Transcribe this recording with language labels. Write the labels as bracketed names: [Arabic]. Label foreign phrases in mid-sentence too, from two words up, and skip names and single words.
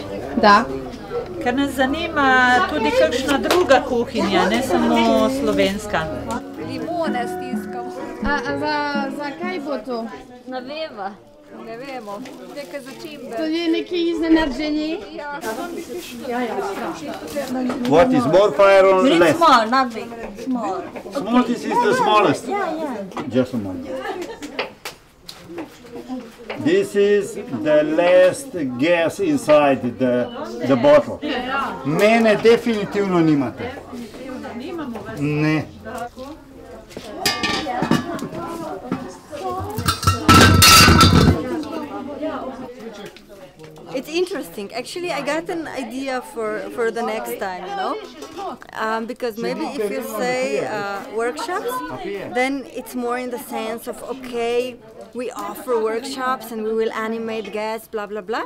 [Slovenian] Da. Ker nas zanima tudi kakšna druga kuhinja, ne samo slovenska. Limone stiskam. A za kaj bo to? Naveva. Ne vemo, neke začimbe. To je nekaj iznenađenje. [English] What is more fire or Really less? small, not big. Small. Small, this is the smallest. Yeah. Just a moment. This is the last gas inside the bottle. [Slovenian] Mene definitivno nimate. Ne. [English] It's interesting. Actually, I got an idea for the next time, you know? Because maybe if you say workshops, then it's more in the sense of, okay, we offer workshops and we will animate guests, blah, blah, blah.